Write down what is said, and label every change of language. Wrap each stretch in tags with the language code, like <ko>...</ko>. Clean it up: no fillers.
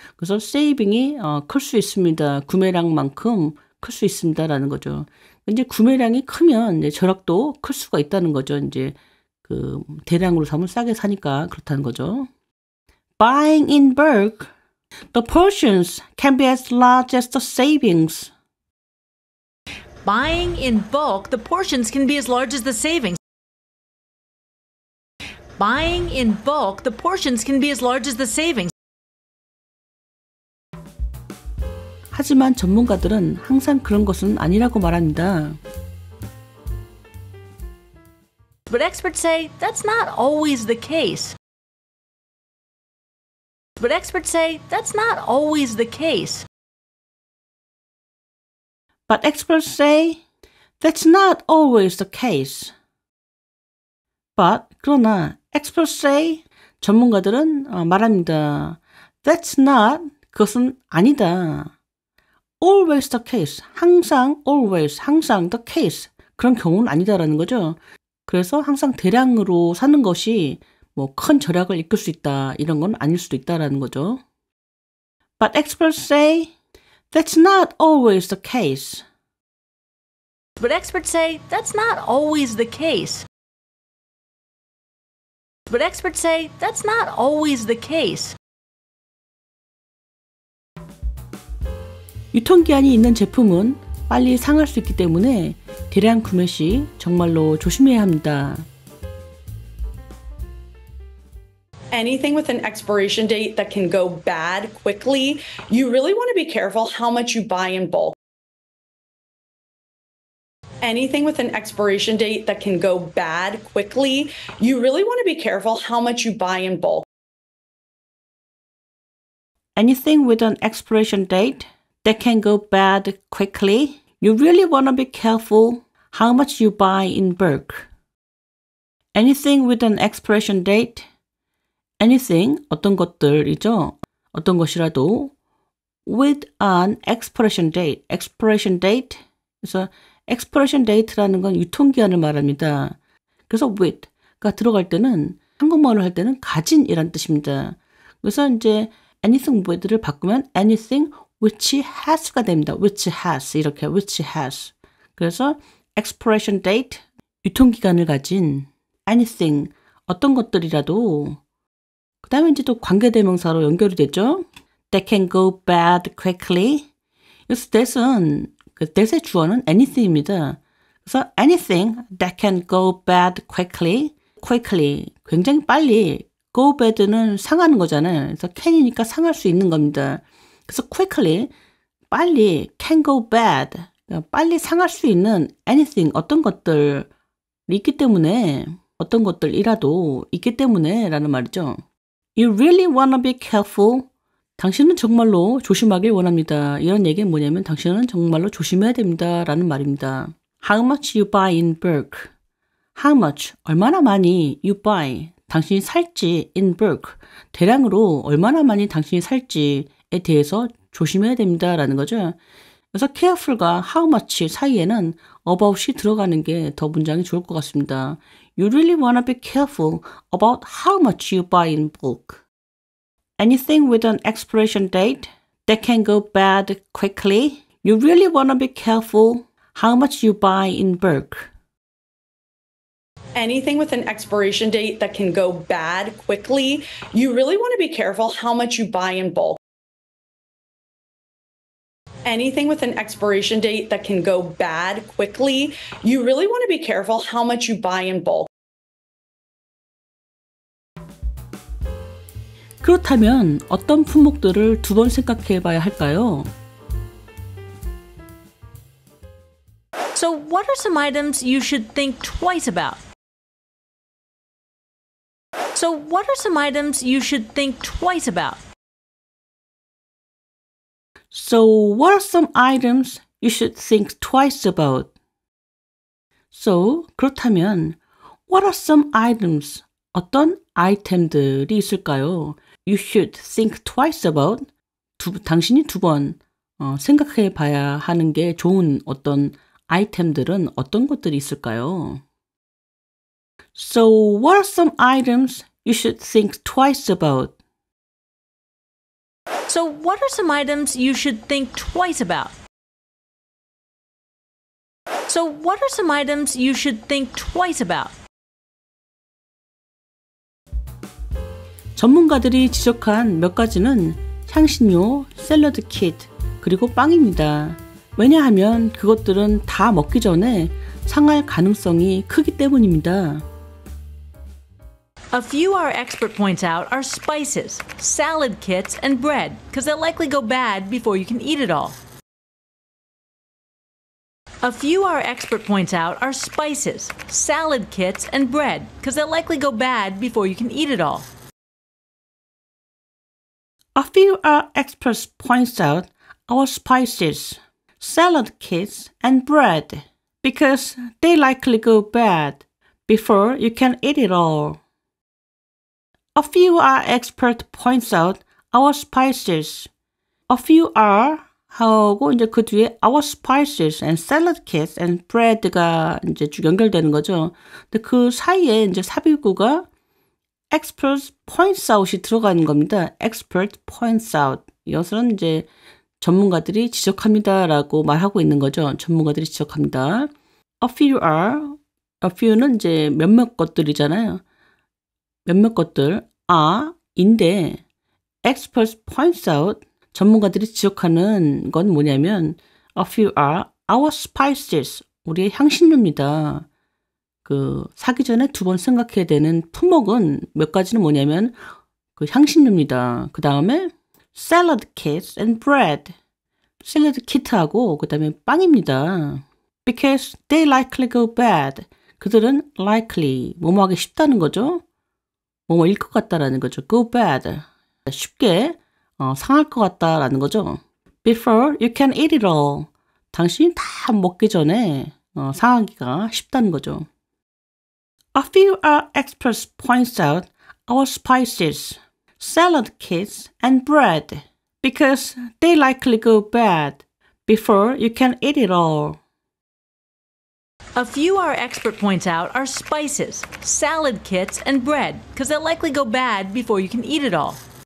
<ko>그래서 saving이 클 수 있습니다. 구매량만큼 클 수 있습니다라는 거죠. 이제 구매량이 크면 이제 절약도 클 수가 있다는 거죠. 이제 그 대량으로 사면 싸게 사니까 그렇다는 거죠.</ko> <en>Buying in bulk, the portions can be as large as the savings. Buying in bulk, the portions can be as large as the savings. Buying in bulk, the portions can be as large as the savings.</en> <ko>하지만 전문가들은 항상 그런 것은 아니라고 말합니다.</ko> <en>But experts say that's not always the case. But experts say that's not always the case. But experts say that's not always the case. But</en> <ko>그러나</ko> <en>experts say</en> <ko>전문가들은 말합니다.</ko> <en>That's not</en> <ko>그것은 아니다.</ko> <en>Always the case.</en> <ko>항상</ko> <en>always 항상 the case.</en> <ko>그런 경우는 아니다라는 거죠. 그래서 항상 대량으로 사는 것이 뭐 큰 절약을 이끌 수 있다. 이런 건 아닐 수도 있다라는 거죠.</ko> <en>But experts say that's not always the case. But experts say that's not always the case. But experts say that's not always the case.</en> <ko>유통기한이 있는 제품은 빨리 상할 수 있기 때문에 대량 구매 시 정말로 조심해야 합니다.</ko> <en>Anything with an expiration date that can go bad quickly, you really want to be careful how much you buy in bulk. Anything with an expiration date that can go bad quickly, you really want to be careful how much you buy in bulk. Anything with an expiration date that can go bad quickly, you really want to be careful how much you buy in bulk. Anything with an expiration date, anything,</en> <ko>어떤 것들이죠. 어떤 것이라도</ko> <en>with an expiration date.</en> <ko>그래서</ko> <en>expiration date</en> <ko>라는 건 유통기한을 말합니다. 그래서 with가 들어갈 때는 한국말로 할 때는 가진이란 뜻입니다. 그래서 이제 anything with를 바꾸면</ko> <en>anything which has</en> <ko>가 됩니다.</ko> <en>which has</en> <ko>이렇게</ko> <en>which has.</en> <ko>그래서</ko> <en>expiration date</en> <ko>유통기간을 가진 anything 어떤 것들이라도 그 다음에 이제 또 관계대명사로 연결이 되죠.</ko> <en>That can go bad quickly.</en> <ko>그래서 that은 그 that의 주어는 anything입니다.</ko> <en>그래서 anything that can go bad quickly.</en> <ko>굉장히 빨리 go bad는 상하는 거잖아요. 그래서 can이니까 상할 수 있는 겁니다. 그래서 quickly 빨리</ko> <en>can go bad</en> <ko>빨리 상할 수 있는 anything 어떤 것들이 있기 때문에 어떤 것들이라도 있기 때문에 라는 말이죠.</ko> <en>You really wanna be careful.</en> <ko>당신은 정말로 조심하길 원합니다. 이런 얘기는 뭐냐면 당신은 정말로 조심해야 됩니다. 라는 말입니다.</ko> <en>How much you buy in bulk. How much,</en> <ko>얼마나 많이</ko> <en>you buy,</en> <ko>당신이 살지</ko> <en>in bulk,</en> <ko>대량으로 얼마나 많이 당신이 살지에 대해서 조심해야 됩니다. 라는 거죠. 그래서 careful과 how much 사이에는 about이 들어가는 게 더 문장이 좋을 것 같습니다.</ko> <en>You really wanna be careful about how much you buy in bulk. Anything with an expiration date that can go bad quickly. You really wanna be careful how much you buy in bulk. Anything with an expiration date that can go bad quickly, you really want to be careful how much you buy in bulk. Anything with an expiration date that can go bad quickly, you really want to be careful how much you buy in bulk.</en> <ko>그렇다면 어떤 품목들을 두 번 생각해 봐야 할까요?</ko> <en>So, what are some items you should think twice about? So, what are some items you should think twice about? So, what are some items you should think twice about. So,</en> <ko>그렇다면</ko> <en>what are some items?</en> <ko>어떤 아이템들이 있을까요?</ko> <en>You should think twice about.</en> <ko>당신이 두 번 생각해 봐야 하는 게 좋은 어떤 아이템들은 어떤 것들이 있을까요?</ko> <en>So, what are some items you should think twice about? So, what are some items you should think twice about? So, what are some items you should think twice about?</en> <ko>전문가들이 지적한 몇 가지는 향신료, 샐러드 키트, 그리고 빵입니다. 왜냐하면 그것들은 다 먹기 전에 상할 가능성이 크기 때문입니다.</ko> <en>A few our expert points out are spices, salad kits, and bread, because they'll likely go bad before you can eat it all. A few our expert points out are spices, salad kits, and bread, because they'll likely go bad before you can eat it all. A few our experts points out our spices, salad kits, and bread, because they likely go bad before you can eat it all. A few our expert points out our spices. A few are</en> <ko>하고 이제 그 뒤에</ko> <en>our spices and salad kits and bread가</en> <ko>이제 쭉 연결되는 거죠. 근데 그 사이에 이제 삽입구가</ko> <en>expert points out</en> <ko>이 들어가는 겁니다.</ko> <en>expert points out.</en> <ko>이것은 이제 전문가들이 지적합니다라고 말하고 있는 거죠. 전문가들이 지적합니다. A few are, a few는 이제 몇몇 것들이잖아요. 몇몇 것들 인데</ko> <en>experts points out</en> <ko>전문가들이 지적하는 건 뭐냐면</ko> <en>a few are our spices</en> <ko>우리의 향신료입니다. 그 사기 전에 두 번 생각해야 되는 품목은 몇 가지는 뭐냐면 그 향신료입니다. 그 다음에</ko> <en>salad kits and bread</en> <ko>샐러드 키트하고 그 다음에 빵입니다.</ko> <en>Because they likely go bad</en> <ko>그들은</ko> <en>likely</en> <ko>뭐뭐 하기 쉽다는 거죠. 뭐뭐일 것 같다라는 거죠.</ko> <en>Go bad.</en> <ko>쉽게 상할 것 같다라는 거죠.</ko> <en>Before you can eat it all.</en> <ko>당신이 다 먹기 전에 상하기가 쉽다는 거죠.</ko> <en>A few our experts points out our spices, salad kits, and bread because they likely go bad before you can eat it all. A few our expert points out are spices, salad kits, and bread, because they'll likely go bad before you can eat it all.</en>